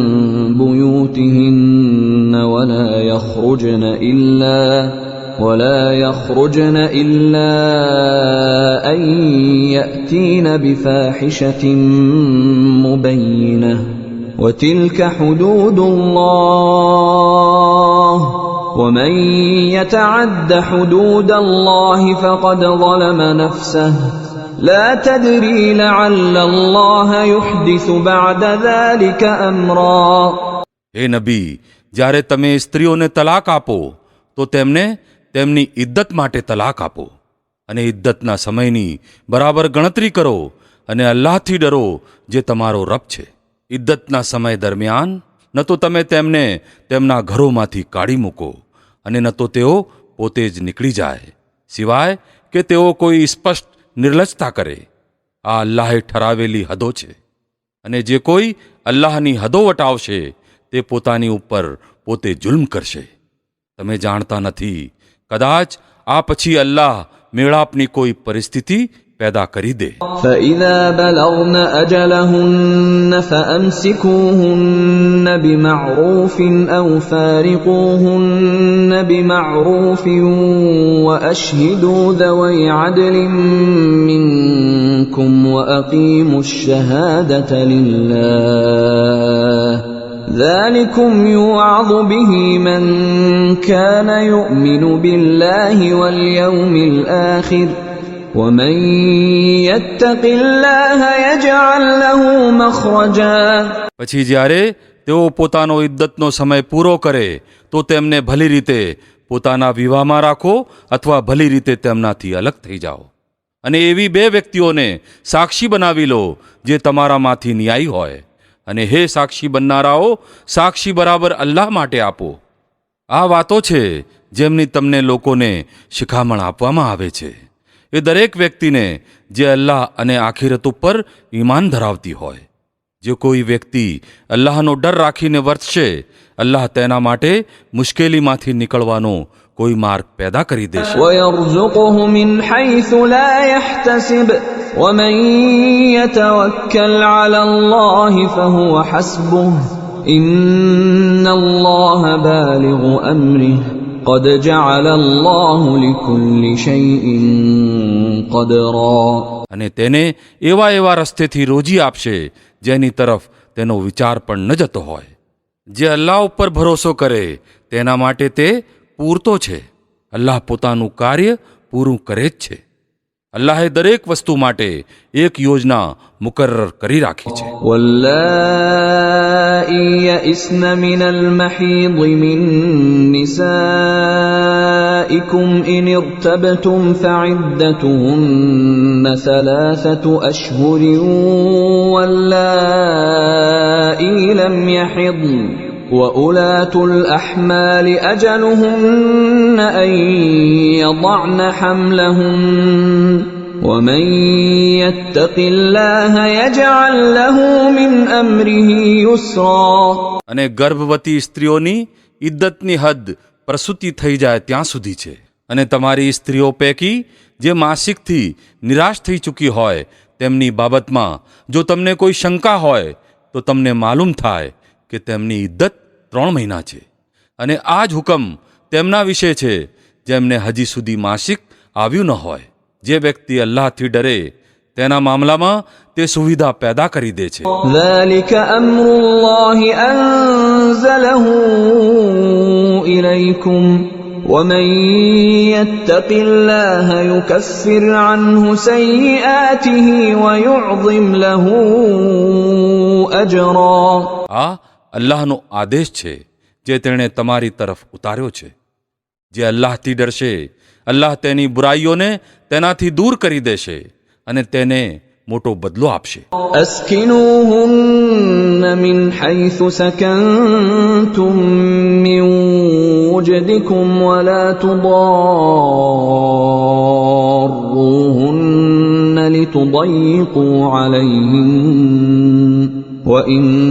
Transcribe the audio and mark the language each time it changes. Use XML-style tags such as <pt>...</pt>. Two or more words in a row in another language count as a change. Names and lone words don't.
<ar>بيوتهن ولا يخرجن إلا أن يأتين بفاحشة مبينة وتلك حدود الله ومن يتعد حدود الله فقد ظلم نفسه لا تدري لعل الله يحدث بعد ذلك أمرا.</ar> <gu>હે નબી, જ્યારે તમે સ્ત્રીઓને તલાક આપો તો તેમને તેમની ઇદ્દત માટે તલાક આપો અને ઇદ્દતના સમયની બરાબર ગણતરી કરો અને અલ્લાહથી ડરો જે તમારો રબ છે. ઇદ્દતના સમય દરમિયાન ન તો તમે તેમને તેમના ઘરોમાંથી કાઢી મૂકો અને ન તો તેઓ પોતે જ નીકળી જાય, સિવાય કે તેઓ કોઈ સ્પષ્ટ નિર્લજ્જતા કરે. આ અલ્લાહે ઠરાવેલી હદો છે અને જે કોઈ અલ્લાહની હદો વટાવશે તે પોતાની ઉપર પોતે જુલ્મ કરશે. તમે જાણતા નથી, કદાચ આ પછી અલ્લાહ મેળાપની કોઈ પરિસ્થિતિ પેદા કરી દે.</gu> <ar>فإذا بلغن أجلهن فأمسكوهن بمعروف أو فارقوهن بمعروف وأشهدوا ذوي عدل منكم وأقيموا الشهادة لله ذلكم يوعظ به من كان يؤمن بالله واليوم الآخر ومن يتق الله يجعل له مخرجا.</ar> <gu>પછી જ્યારે તેઓ પોતાનો ઇદ્દતનો સમય પૂરો કરે તો તેમને ભલી રીતે પોતાના વિવાહમાં રાખો અથવા ભલી રીતે તેમનાથી અલગ થઈ જાઓ અને એવી બે વ્યક્તિઓને સાક્ષી બનાવી લો જે તમારામાંથી ન્યાયી હોય. અને હે સાક્ષી બનનારાઓ, સાક્ષી બરાબર અલ્લાહ માટે આપો. આ વાતો છે જેમની તમને લોકોને શિખામણ આપવામાં આવે છે, એ દરેક વ્યક્તિને જે અલ્લાહ અને આખિરત ઉપર ઈમાન ધરાવતી હોય. જે કોઈ વ્યક્તિ અલ્લાહનો ડર રાખીને વર્તશે, અલ્લાહ તેના માટે મુશ્કેલીમાંથી નીકળવાનો કોઈ માર્ગ પેદા કરી દેશે.</gu> <ar>ويرزقه من حيث لا يحتسب ومن يتوكل على الله فهو حسبه إن الله بالغ أمره قد جعل الله لكل شيء قدرا.</ar> <gu>અને તેને એવા રસ્તેથી રોજી આપશે જેની તરફ તેનો વિચાર પણ ન જતો હોય. જે અલ્લાહ ઉપર ભરોસો કરે તેના માટે તે પૂરતો છે. અલ્લાહ પોતાનું કાર્ય પૂરું કરે જ છે. અલ્લાહે દરેક વસ્તુ માટે એક યોજના મુકર્રર કરી રાખી છે.</gu> <ar>واللائي يئسن من المحيض من نسائكم إن ارتبتم فعدتهن 3 أشهر واللائي لم يحضن وأولاة الأحمال أجلهن أن يضعن حملهن ومن يتق الله يجعل له من أمره يسرا.</ar> <gu>અને ગર્ભવતી સ્ત્રીઓની ઇદ્દતની હદ પ્રસૂતિ થઈ જાય ત્યાં સુધી છે. અને તમારી સ્ત્રીઓ પૈકી જે માસિકથી નિરાશ થઈ ચૂકી હોય તેમની બાબતમાં જો તમને કોઈ શંકા હોય તો તમને માલુમ થાય કે તેમની ઇદ્દત 3 મહિના છે. અને આ જ હુકમ તેમના વિશે છે જેમને હજી સુધી માસિક આવ્યું ન હોય. જે વ્યક્તિ અલ્લાહથી ડરે તેના મામલામાં તે સુવિધા પેદા કરી દે છે.</gu> <ar>ذلك أمر الله أنزله إليكم ومن يتق الله يكفر عنه سيئاته ويعظم له أجرا.</ar> <gu>આ અલ્લાહનો આદેશ છે જે તેણે તમારી તરફ ઉતાર્યો છે. જે અલ્લાહથી ડરશે, અલ્લાહ તેની બુરાઈઓને તેનાથી દૂર કરી દેશે અને તેને મોટો બદલો આપશે.</gu> <ar>أسكنوهن من حيث سكنتم من وجدكم ولا تضاروهن لتضيقوا عليهن وإن</ar>